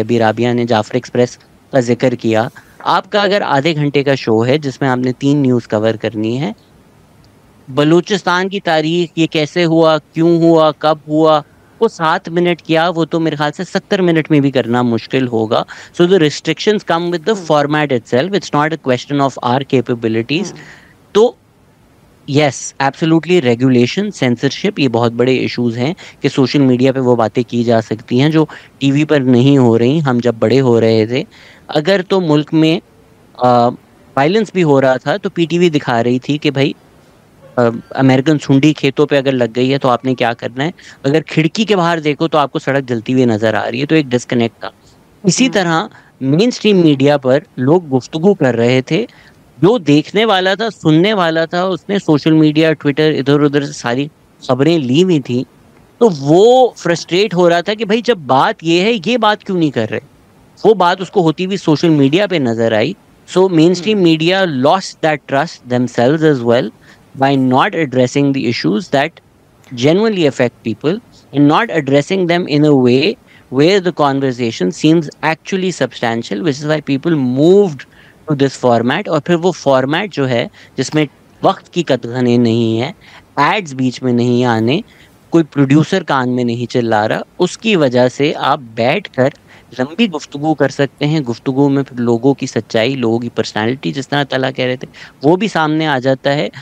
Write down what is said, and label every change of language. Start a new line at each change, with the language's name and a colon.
Urdu: ابھی رابعہ نے جعفر ایکسپریس کا ذکر کیا. آپ کا اگر آدھے گھنٹے کا شو ہے جس میں آپ نے 3 نیوز کور کرنی ہے, بلوچستان کی تاریخ, یہ کیسے ہوا, کیوں ہوا, کب ہوا, وہ 7 منٹ کیا, وہ تو میرے خیال سے 70 منٹ میں بھی کرنا مشکل ہوگا.
English: So the restrictions come with the format itself. It's not a question of our capabilities.
Urdu: تو یس, ایبسولوٹلی ریگولیشن, سینسرشپ, یہ بہت بڑے ایشوز ہیں کہ سوشل میڈیا پہ وہ باتیں کی جا سکتی ہیں جو ٹی وی پر نہیں ہو رہی. ہم جب بڑے ہو رہے تھے, اگر تو ملک میں وائلنس بھی ہو رہا تھا تو پی ٹی وی دکھا رہی تھی کہ بھائی امریکن سنڈی کھیتوں پہ اگر لگ گئی ہے تو آپ نے کیا کرنا ہے, اگر کھڑکی کے باہر دیکھو تو آپ کو سڑک جلتی ہوئی نظر آ رہی ہے. تو ایک ڈسکنیکٹ تھا. اسی طرح مین سٹریم میڈیا پر لوگ گفتگو کر رہے تھے, جو دیکھنے والا تھا, سننے والا تھا, اس نے سوشل میڈیا, ٹویٹر, ادھر ادھر سے ساری خبریں لی ہوئی تھیں, تو وہ فرسٹریٹ ہو رہا تھا کہ بھائی جب بات یہ ہے, یہ بات کیوں نہیں کر رہے. وہ بات اس کو ہوتی ہوئی سوشل میڈیا پہ نظر آئی. سو مین stream media
English: lost that trust themselves as well by not addressing the issues that genuinely affect people and not addressing them in a way where the conversation seems actually substantial, which is why people moved to this format.
Urdu: اور پھر وہ format جو ہے جس میں وقت کی قطغنیں نہیں ہیں, ایڈز بیچ میں نہیں آنے, کوئی پروڈیوسر کان میں نہیں چلا رہا, اس کی وجہ سے آپ بیٹھ کر لمبی گفتگو کر سکتے ہیں. گفتگو میں پھر لوگوں کی سچائی, لوگوں کی پرسنالٹی, جس طرح طلحہ کہہ رہے تھے, وہ بھی سامنے آ جاتا ہے.